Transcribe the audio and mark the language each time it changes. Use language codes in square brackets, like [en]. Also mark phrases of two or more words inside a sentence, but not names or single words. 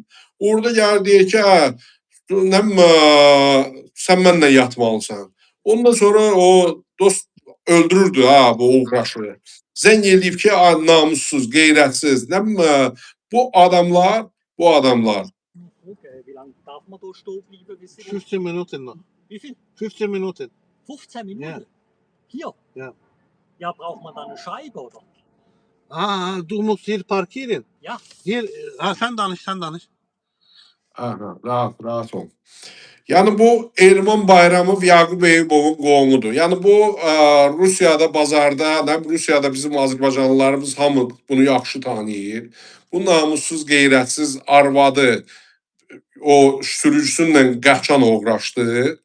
[az] Orada gəlir deyir ki, sən mənlə yatmalısan. Ondan sonra o dost öldürürdü bu uğraşı. Zəng edib ki, namussuz, qeyrətsiz. Bu adamlar. [de] 15 Minuten noch. Wie viel? 15 Minuten. 15 Minuten? Ja. Hier? Ja. Ja, braucht man da eine Scheibe oder? Du musst hier parkieren. Ja. Hier, [az] sen danış. Rahat ol. Yəni bu Elman Bayramov Yaqub Eyübovun qohumudur. Yəni bu Rusiyada bazarda, Rusiyada bizim Azərbaycanlılarımız hamı bunu yaxşı tanıyır. Bu namussuz, qeyrətsiz arvadı o sürücüsünlə qaçan uğraşdı.